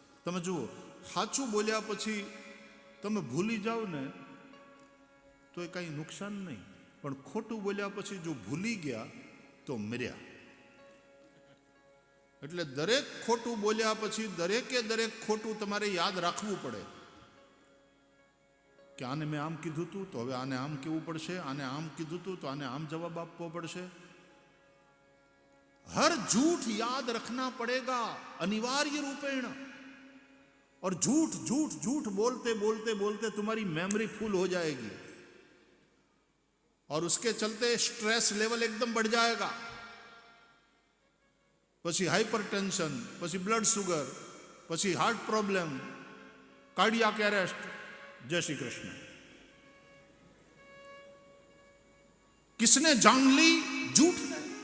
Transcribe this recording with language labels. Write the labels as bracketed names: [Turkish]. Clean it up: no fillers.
[Gujarati] તમે જુઓ, સાચું બોલ્યા પછી તમે ભૂલી જાઓ ને તો એ કાંઈ નુકસાન નહીં, પણ ખોટું બોલ્યા પછી જો ભૂલી ગયા તો મર્યા. એટલે દરેક ખોટું બોલ્યા પછી દરેકે દરેક ખોટું તમારે યાદ રાખવું પડે કે આને મેં આમ કીધું હતું તો હવે આને આમ કહેવું પડશે, આને આમ કીધું હતું તો આને આમ જવાબ આપવો પડશે. [Hindi] हर झूठ याद रखना पड़ेगा अनिवार्य रूपेण. और झूठ झूठ झूठ बोलते बोलते बोलते तुम्हारी मेमोरी फुल हो जाएगी और उसके चलते स्ट्रेस लेवल एकदम बढ़ जाएगा. [Gujarati] પછી હાઇપરટેન્શન, પછી બ્લડ સુગર, પછી હાર્ટ પ્રોબ્લેમ, કાર્ડિયાક એરેસ્ટ. [Hindi] जय श्री कृष्ण. किसने जान ली झूठ ने?